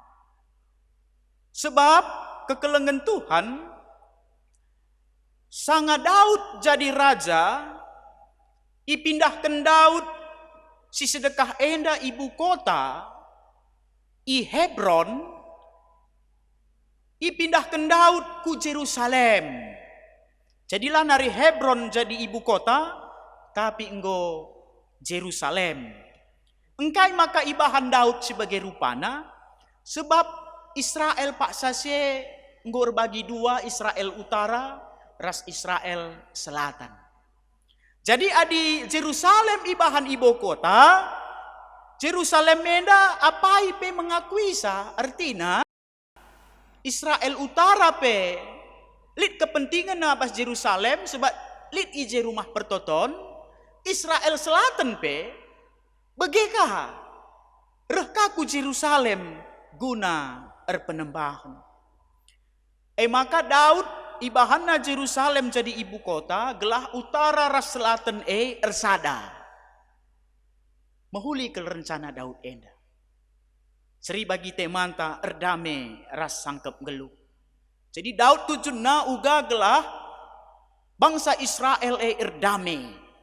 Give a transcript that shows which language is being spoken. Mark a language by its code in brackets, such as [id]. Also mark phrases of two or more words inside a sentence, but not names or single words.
[btx] Sebab kekelengan Tuhan sanga Daud jadi raja, ipindahkan Daud si sedekah enda ibu kota i Hebron, ipindahkan Daud ku Yerusalem. Jadilah nari Hebron jadi ibu kota, tapi enggo Yerusalem. Engkai maka ibahan Daud sebagai rupana, sebab Israel pak sase enggo bagi dua, Israel utara ras Israel selatan. Jadi adi Yerusalem ibahan ibu kota, Yerusalem menda apa pe mengakui sa artina Israel utara pe lid kepentingan na pas Yerusalem sebab lid ije rumah pertoton, Israel selatan pe begekah rehkaku Yerusalem guna penembahan. Maka Daud ibahana Yerusalem jadi ibu kota, gelah utara ras selatan ersada. Mahuli ke rencana Daud enda. Seri bagi temanta erdame ras sangkep geluh. Jadi Daud tujuna uga gelah bangsa Israel erdame.